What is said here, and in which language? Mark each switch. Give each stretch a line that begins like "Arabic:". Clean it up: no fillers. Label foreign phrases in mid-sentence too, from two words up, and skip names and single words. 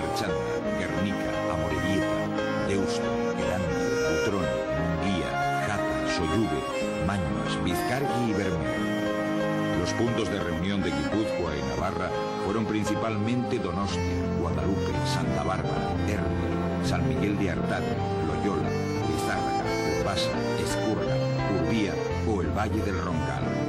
Spanish: Archanda, Guernica, Amorebieta, Deusto, Erandio, Butrón, Munguía, Jata, Soyuve, Mañuas, Vizcargi y Bermeo. Los puntos de reunión de Guipúzcoa y Navarra fueron principalmente Donostia, Guadalupe, Santa Bárbara, Erbil, San Miguel de Artado, Loyola, Lizárraga, Urbasa, Ezcurra, Urbía o el Valle del Roncal.